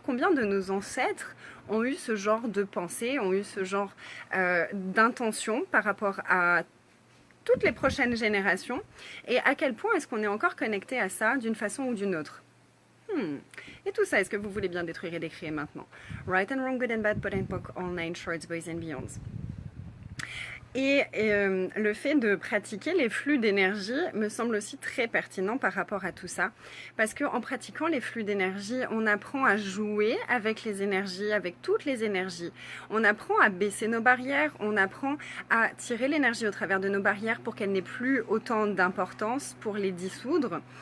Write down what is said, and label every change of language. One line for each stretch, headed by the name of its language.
French: Combien de nos ancêtres ont eu ce genre de pensée, ont eu ce genre d'intention par rapport à toutes les prochaines générations, et à quel point est-ce qu'on est encore connecté à ça d'une façon ou d'une autre. Et tout ça, est-ce que vous voulez bien détruire et décrire maintenant?
English: Right and wrong, good and bad, pot and pock, all nine shorts, boys and beyonds.
French: Et le fait de pratiquer les flux d'énergie me semble aussi très pertinent par rapport à tout ça. Parce qu'en pratiquant les flux d'énergie, on apprend à jouer avec les énergies, avec toutes les énergies. On apprend à baisser nos barrières, on apprend à tirer l'énergie au travers de nos barrières pour qu'elle n'ait plus autant d'importance, pour les dissoudre.